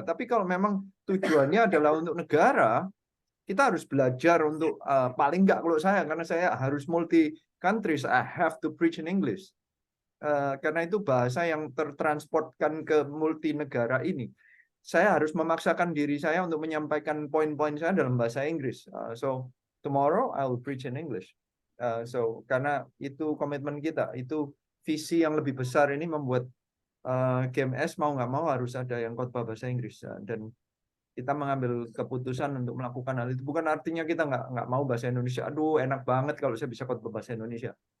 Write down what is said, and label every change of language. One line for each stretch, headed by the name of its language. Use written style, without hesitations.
Indonesian: Tapi kalau memang tujuannya adalah untuk negara, kita harus belajar untuk paling enggak kalau saya, karena saya harus multi countries,
English: I have to preach in English.
Indonesian: Karena itu bahasa yang tertransportkan ke multi negara ini. Saya harus memaksakan diri saya untuk menyampaikan poin-poin saya dalam bahasa Inggris.
English: So tomorrow I will preach in English.
Indonesian: Karena itu komitmen kita, itu visi yang lebih besar ini membuat GMS mau nggak mau harus ada yang khotbah bahasa Inggris. Dan kita mengambil keputusan untuk melakukan hal itu. Bukan artinya kita nggak mau bahasa Indonesia. Aduh, enak banget kalau saya bisa khotbah bahasa Indonesia.